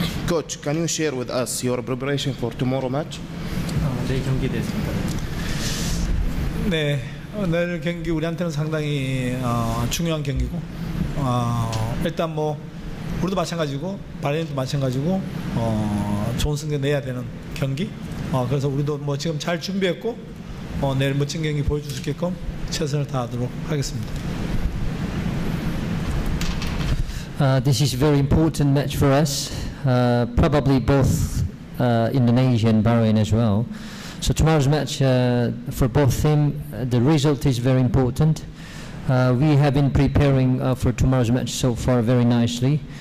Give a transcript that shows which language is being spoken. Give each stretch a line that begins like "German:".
English: Coach, can you share with us your preparation for tomorrow match?
Korean: 내일 경기에 대해서입니다. 네, 내일 경기 우리한테는 상당히 중요한 경기고 일단 뭐 우리도 마찬가지고 바레인도 마찬가지고 좋은 승리 내야 되는 경기. 그래서 우리도 뭐 지금 잘 준비했고 내일 멋진 경기 보여줄 수 있게끔 최선을 다하도록 하겠습니다.
English: This is a very important match for us, probably both Indonesia and Bahrain as well. So tomorrow's match for both teams, the result is very important. We have been preparing for tomorrow's match so far very nicely.